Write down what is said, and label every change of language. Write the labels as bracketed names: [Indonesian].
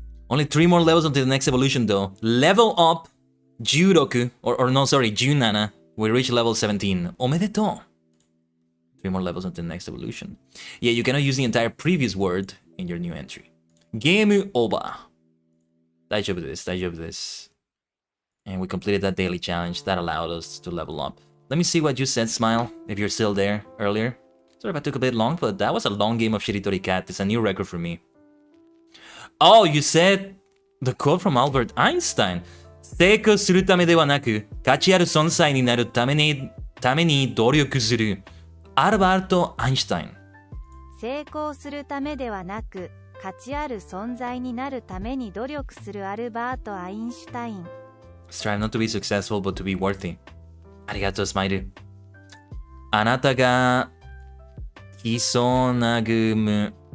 [English] Only 3 more levels until the next evolution though. Level up 16, or no, sorry, 17. We reach level 17. Omedetou. 3 more levels until the next evolution. Yeah, you cannot use the entire previous word in your new entry. Game over. [Japanese] 大丈夫です、大丈夫です。 [English] And we completed that daily challenge. That allowed us to level up. Let me see what you said, Smile, if you're still there earlier. Sorry if I took a bit long, but that was a long game of Shiritori Cat. It's a new record for me. Oh, you said the quote from Albert Einstein. [Japanese] 成功するためではなく、価値ある存在になるために努力する。アルバルト・アインシュタイン。成功するためではなく、価値ある存在になるために努力するアルバート・アインシュタイン。 [English] Strive not to be successful, but to be worthy. [Japanese] ありがとう、スマイル。あなたが来そうなゲーム。